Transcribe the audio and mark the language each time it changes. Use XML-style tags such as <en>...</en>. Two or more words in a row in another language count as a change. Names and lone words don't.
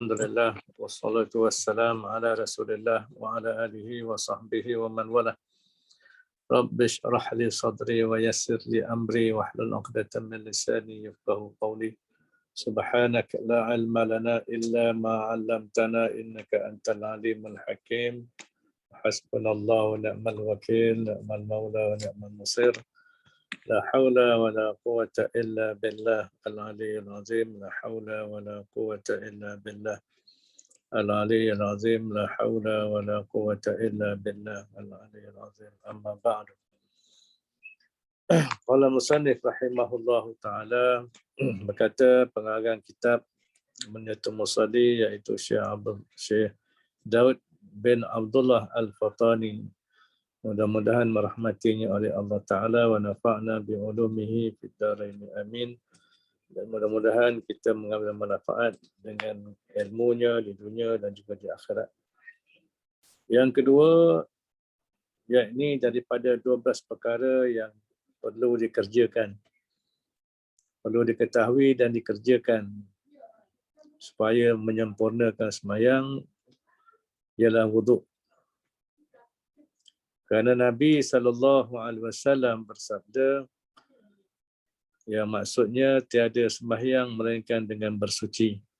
<ar>الحمد لله والصلاة والسلام على رسول الله وعلى آله وصحبه ومن والاه. رب اشرح لي صدري ويسر لي أمري واحلل عقدة من لساني يفقهوا قولي. سبحانك لا علم لنا إلا ما علمتنا إنك أنت العليم الحكيم. حسبنا الله ونعم الوكيل نعم المولى ونعم النصير. لا حول ولا قوة إلا بالله العلي العظيم. لا حول ولا قوة إلا بالله العلي العظيم. لا حول ولا قوة إلا بالله العلي العظيم. أما بعد قال المصنف رحمه الله تعالى,</ar> <ms>berkata pengarang kitab Munyatul Musalli iaitu Syekh Daud bin Abdullah Al-Fatani, mudah-mudahan merahmatinya oleh Allah Ta'ala</ms> <ar>ونفعنا بعلومه في الدارين آمين.</ar> <ms>Dan mudah-mudahan kita mengambil manfaat dengan ilmunya di dunia dan juga di akhirat. Yang kedua, yakni daripada 12 perkara yang perlu dikerjakan, perlu diketahui dan dikerjakan supaya menyempurnakan sembahyang, ialah wuduk. Kerana Nabi SAW bersabda, yang maksudnya tiada sembahyang melainkan dengan bersuci.</ms>